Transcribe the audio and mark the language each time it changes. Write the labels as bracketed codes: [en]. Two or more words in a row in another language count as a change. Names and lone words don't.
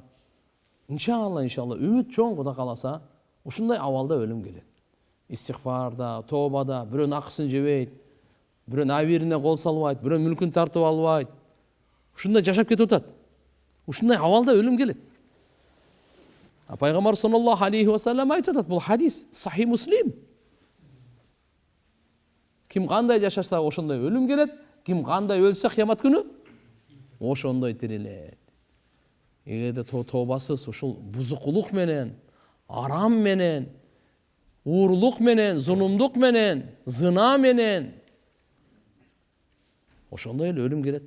[ky] Иншалла, үмүт чоң, Кудай кааласа, ушундай абалда өлүм келет. Истигфарда, тообада, бирөөнүн акысын жебейт, бирөөнүн абирине кол салбайт, бирөөнүн мүлкүн тартып албайт. Ушундай жашап кетип атат. Ушундай абалда өлүм келет. Пайгамбар [ar] صلى الله عليه وسلم [ky] айтып атат, бул хадис Сахи Муслим. Ким кандай жашаса ошондой өлүм келет, ким кандай өлсө кыямат күнү ошондой тирилет. Эгерде тообасыз ушул бузукулук менен, арам менен, уурлук менен, зулумдук менен, зына менен ошондой эле өлүм келет.